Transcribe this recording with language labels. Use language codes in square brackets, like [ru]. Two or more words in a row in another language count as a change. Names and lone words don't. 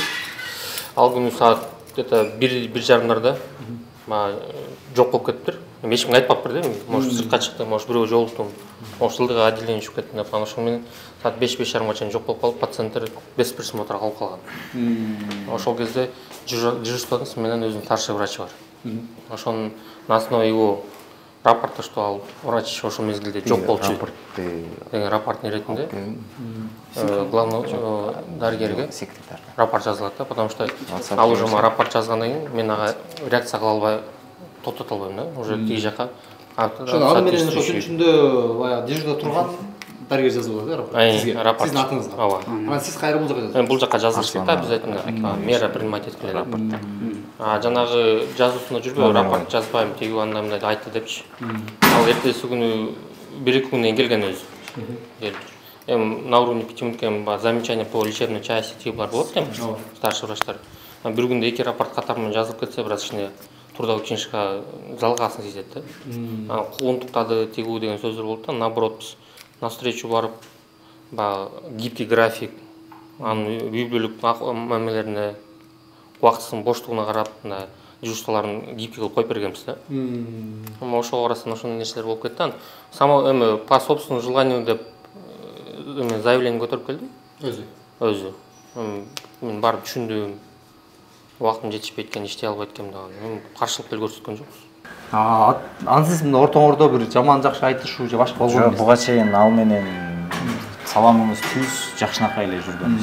[ky] Ал күнү саат где-то 1:30 жок болуп кетиптир. Эч кимге айтпаптыр да, может сыртка чыкты, может бирөө жолуктум, может ылдык отделение чыгып кеттим деп. Ошол менен саат 5:30 чейин жок болуп калып, пациенттер [ru] без присмотра [ky] калып калган. Ошол кезде дежурстводун менен өзүнүн старший врачы бар. Ошонун [ru] на основе его рапорта, что [ky] ал врач ошол мезгилде жок болчу деген рапорттун иретинде главный дарыгерге секретарь рапорт жазылат да, потому что ал уже рапорт жазгандан кийин мен ага реакция кыла албай токтото албайм да, уже тиги жака. Ошону аны менен ошо түн ичинде баягы дежурда турган дарыгер жазып койду сизге, сиздин атыңызга. Ооба. Анан сиз кайра бул жака жаздыңыз. Бул жака жазылыш керек да, [ru] обязательно мера принимать [ky] эткиле рапортто. Жанагы жазуусунда жүрбөй, рапорт жазбайм, тиги андай мындай айтты депчи. Ал эртеси күнү 1-2 күндөн келген өзү. [ru] Эми на уровне 5 минутка замечание по лечебной части [ky] тиги бар болот эми, [ru] старший врачтар. [ky] Бир күндө 2 рапорт катары менен жазылып кетсе, бираз кичине [ru] трудовой книжка [ky] жалгасын сезет да. Анан куугунтуктады, тигүү деген сөздөр болот да, наоборот биз [ru] на встречу [ky] барып, [ru] гибкий график, [ky] анын үй бүлүк мамилелерине, убактысынын боштугуна карап, дежурстволорун гибкий кылып коюп бергенбиз да. Ошого карасаң ошондой нерселер болуп кетти. Само эми [ru] по собственному желанию [ky] деп заявление көтөрүп келди. Өзү. Мен барып түшүндүм. Убактым жетишпей эткени, иштей албай эткенмин деген. Каршылык деле көрсөткөн жокпуз. Ансыз мына ортоңордо бир жаман жакшы айтышуу же башка болгон эмес. Жок, буга чейин ал менен саламыбыз түз, жакшынакай эле жүргөнбүз.